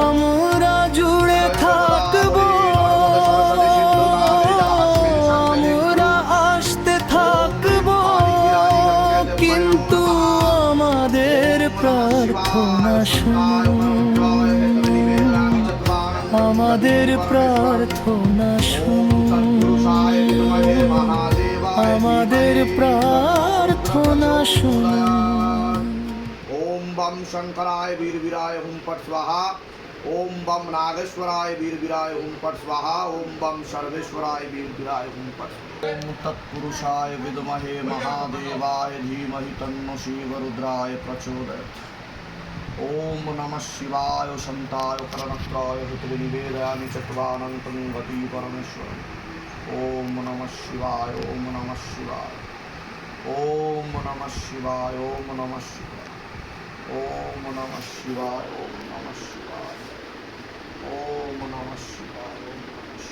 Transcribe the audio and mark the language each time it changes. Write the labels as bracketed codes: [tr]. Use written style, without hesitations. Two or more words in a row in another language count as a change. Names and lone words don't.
[bn] আমরা জুড়ে থাকবো, আমরা আসতে থাকবো, কিন্তু আমাদের প্রার্থনা শুনুন, আমাদের প্রার্থনা শুনুন, আমাদের প্রার্থনা শুনুন। [sa] ओम बम शंकराय वीर वीराय हुम पट स्वाहा ओम बम नागेश्वराय वीर वीराय हुम पट स्वाहा ओम बम सर्वेश्वराय वीर वीराय हुम पट ओम तत्पुरुषाय विद्महे महादेवाय धीमहि तन्नो शिव रुद्राय प्रचोदयात् ओम नमः शिवाय शांताय करणत्राय हितनिवेदयामि चत्वानन्तं गति परमेश्वर ओम नमः शिवाय ओम नमः शिवाय ओम नमः शिवाय ओम नमः शिवाय ओम नमः शिवाय ओम नमः शिवाय ओम नमः शिवाय ओम नमः